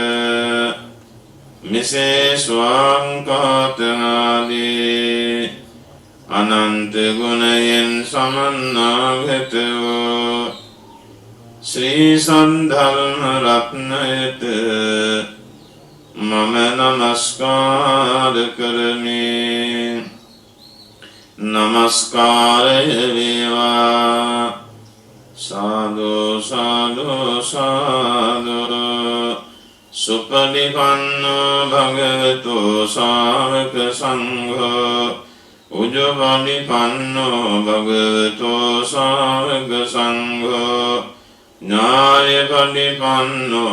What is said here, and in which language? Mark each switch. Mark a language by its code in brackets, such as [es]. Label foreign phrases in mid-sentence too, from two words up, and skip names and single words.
[si] මෙසේ ස්වාක්ඛාත ආදී අනන්ත ගුණයෙන් සමන්නාගත වූ ශ්‍රී සද්ධර්ම රත්නයට මම නමස්කාර කරමි. නමස්කාරය වේවා. සාදු සාදු සාදු. [pi] සුපටිපන්නෝ භගවතු ශාවක සංඝෝ උජ්ජවනිපන්නෝ භගවතු ශාවක සංඝෝ ඥායපටිපන්නෝ